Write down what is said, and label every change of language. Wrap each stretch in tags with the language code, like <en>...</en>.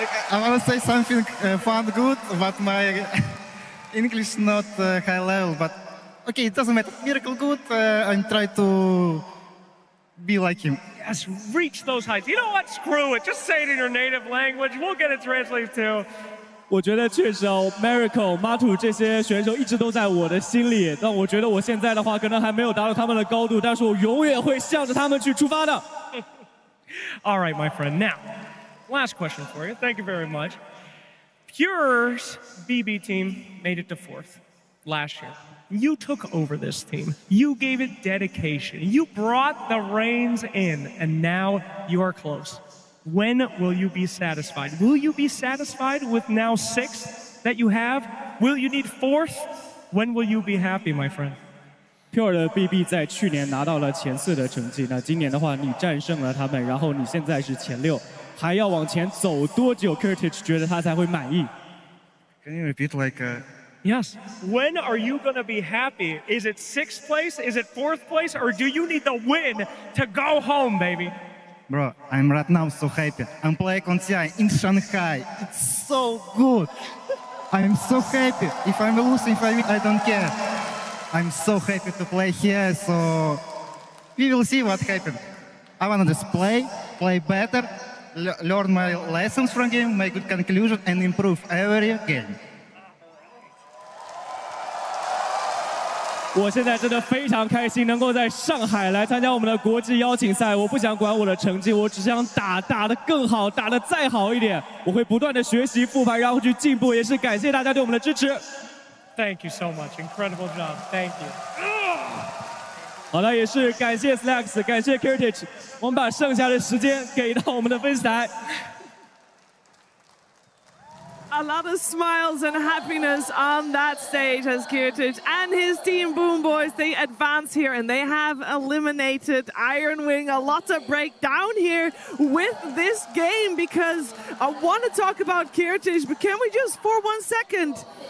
<en>I want to say something fun, good, but my English is not high level. But okay, it doesn't matter. Miracle good. I'm trying to be like him. Yes, reach those heights. You know what? Screw it. Just say it in your native language. We'll get it translated too.</en> <zh>我觉得确实哦 ，Miracle、Matu 这些选手一直都在我的心里。但我觉得我现在的话，可能还没有达到他们的高度，但是我永远会向着他们去出发的。</zh> <en>All right, my friend. Now, last question for you. Thank you very much. Pure's BB team made it to 4th last year. You took over this team. You gave it dedication. You brought the reins in, and now you are close. When will you be satisfied? Will you be satisfied with now 6th that you have? Will you need 4th? When will you be happy, my friend?</en> <zh>Pure 的 BB 在去年拿到了前4的成绩，那今年的话，你战胜了他们，然后你现在是前6，还要往前走多久 ？Kurtage 觉得他才会满意</zh> <en>Can you repeat like? Yes. When are you gonna be happy? Is it 6th place? Is it 4th place? Or do you need the win to go home, baby? Bro, I'm right now so happy. I'm playing on TI in Shanghai. It's so good. I'm so happy. If I'm losing, if I win, I don't care. I'm so happy to play here. So we will see what happens. I want to just play better, learn my lessons from game, make good conclusion, and improve every game.</en> <zh>我现在真的非常开心，能够在上海来参加我们的国际邀请赛。我不想管我的成绩，我只想打得更好，打得再好一点。我会不断的学习复盘，然后去进步。也是感谢大家对我们的支持。</zh> <en>Thank you so much, incredible job. Thank you.</en> <zh>好了，也是感谢 Slacks， 感谢 Heritage。我们把剩下的时间给到我们的分析台。</zh> <en>A lot of smiles and happiness on that stage as Kirtic and his team BOOMBOYS, they advance here and they have eliminated Iron Wing. A lot to break down here with this game because I want to talk about Kirtic, but can we just for 1 second?</en>